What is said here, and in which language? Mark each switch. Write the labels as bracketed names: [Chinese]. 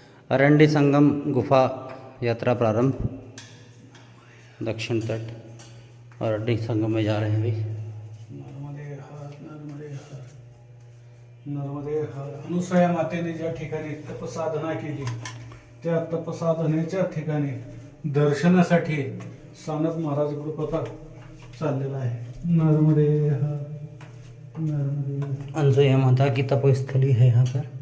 [Hindi] अरंडी संगम गुफा यात्रा प्रारंभ. दक्षिण तट अरंडी संगम में जा रहे हैं अभी. नर्मदे हर. नर्मदे हर. नर्मदे हर. [Marathi] अनुसया मातेने ज्या ठिकाणी तपसाधना केली त्या तपसाधनेच्या ठिकाणी दर्शनासाठी सानप महाराज ग्रुप आता चाललेला आहे. [Hindi] नर्मदे हर. नर्मदे हर. अनसुया माता की तपोस्थली है यहाँ पर.